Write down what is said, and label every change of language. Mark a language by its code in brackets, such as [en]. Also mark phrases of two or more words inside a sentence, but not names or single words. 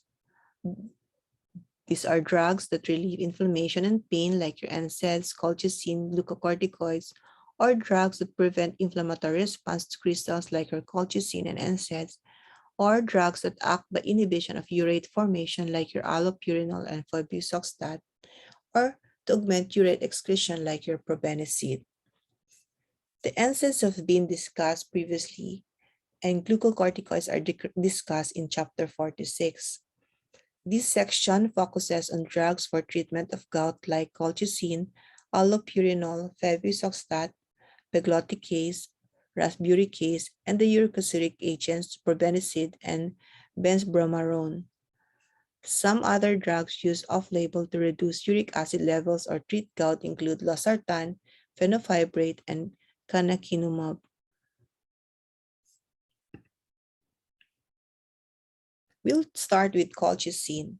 [en] These are drugs that relieve inflammation and pain like your NSAIDs, colchicine, glucocorticoids, or drugs that prevent inflammatory response to crystals like your colchicine and NSAIDs, or drugs that act by inhibition of urate formation like your allopurinol and febusoxstat, or to augment urate excretion like your probenecid. The NSAIDs have been discussed previously, and glucocorticoids are discussed in Chapter 46. This section focuses on drugs for treatment of gout like colchicine, allopurinol, febusoxstat, pegloticase, rasburicase, and the uricosuric agents probenecid and benzbromarone. Some other drugs used off-label to reduce uric acid levels or treat gout include losartan, fenofibrate, and canakinumab. We'll start with colchicine.